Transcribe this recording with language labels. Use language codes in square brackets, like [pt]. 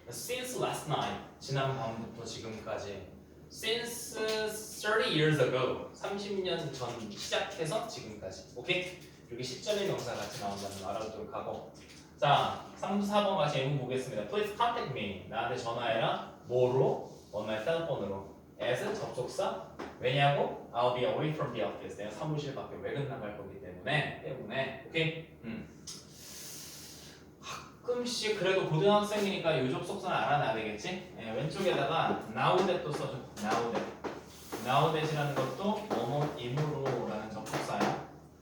[en] Since last night, [ko] 지난 밤부터 지금까지. [en] Since 30 years ago, [ko] 30년 전 시작해서 지금까지. 오케이? 이렇게 시점의 명사 같이 나온다는 거 알아두도록 하고. 자, 3, 4번 같이 예문 보겠습니다. [en] Please contact me. [ko] 나한테 전화해라. 뭐로? [en] on my cellphone으로. [ko] as 접속사. 왜냐고? [en] I'll be away from the office. [ko] 내가 사무실 밖에 외근 나갈 거기 때문에. 오케이? 가끔씩 그래도 고등학생이니까 요 접속사는 알아놔야 되겠지? 예, 왼쪽에다가 now that도 써줘. now that이라는 것도 뭐뭐 임으로라는 접속사야.